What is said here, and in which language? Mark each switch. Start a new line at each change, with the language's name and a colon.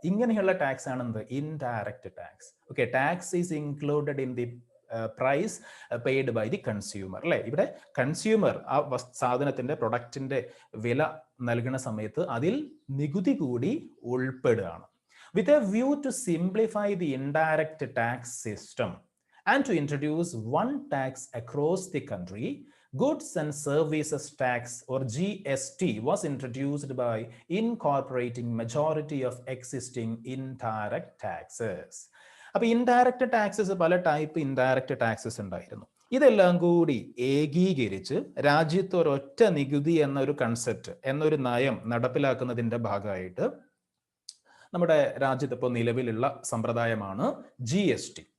Malayalam: ഇങ്ങനെയുള്ള ടാക്സ് ആണ് എന്ത്? Indirect tax.
English: Tax is included in the price paid by the consumer അല്ലെ.
Malayalam: ഇവിടെ കൺസ്യൂമർ ആ സാധനത്തിന്റെ, പ്രൊഡക്റ്റിന്റെ വില നൽകുന്ന സമയത്ത് അതിൽ നികുതി കൂടി ഉൾപ്പെടുകയാണ്.
English: With a view to simplify the indirect tax system and to introduce one tax across the country, Goods and Services Tax or GST was introduced by incorporating majority of existing indirect taxes.
Malayalam: അപ്പോൾ indirect taxes, പല type indirect taxes ഉണ്ടായിരുന്നു. ഇതെല്ലാം കൂടി ഏകീകരിച്ച് രാജ്യത്ത് ഒരൊറ്റ നികുതി എന്നൊരു concept, എന്നൊരു നയം നടപ്പിലാക്കുന്നതിന്റെ ഭാഗമായിട്ട് നമ്മുടെ രാജ്യത്ത് ഇപ്പോൾ നിലവിലുള്ള സമ്പ്രദായമാണ് GST.